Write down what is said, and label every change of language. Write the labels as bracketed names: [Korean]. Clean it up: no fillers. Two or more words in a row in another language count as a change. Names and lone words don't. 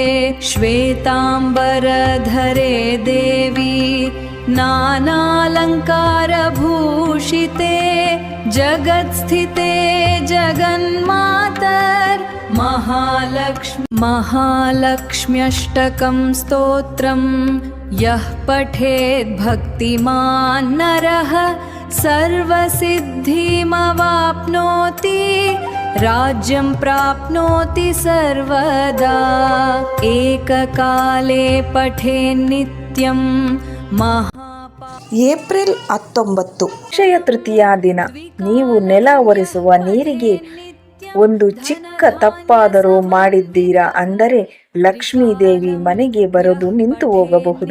[Sanskrit] ಶ್ವೇತಾಂಬರಧರೆ ದೇವಿ ನಾನಾಲಂಕಾರಭೂಷಿತೆ ಜಗತ್ಸ್ಥಿತೆ ಜಗನ್ಮಾತರ್ ಮಹಾಲಕ್ಷ್ಮಿ. ಮಹಾಲಕ್ಷ್ಮ್ಯಷ್ಟಕಂ ಸ್ತೋತ್ರಂ ಯಃ ಪಠೇತ್ ಭಕ್ತಿಮಾನ್ ನರಃ ಸರ್ವಸಿದ್ಧಿಮವಾಪ್ನೋತಿ ರಾಜ್ಯಂ ಪ್ರಾಪ್ನೋತಿ ಸರ್ವದಾ. ಏಕಕಾಲೇ ಪಠೇನ್ ನಿತ್ಯಂ [Kannada] ಏಪ್ರಿಲ್ 19. ಅಕ್ಷಯ ತೃತೀಯ ದಿನ ನೀವು ನೆಲ ಒರೆಸುವ ನೀರಿಗೆ ಒಂದು ಚಿಕ್ಕ ತಪ್ಪಾದರೂ ಮಾಡಿದ್ದೀರಾ ಅಂದರೆ ಲಕ್ಷ್ಮೀ ದೇವಿ ಮನೆಗೆ ಬರೋದು ನಿಂತು ಹೋಗಬಹುದು.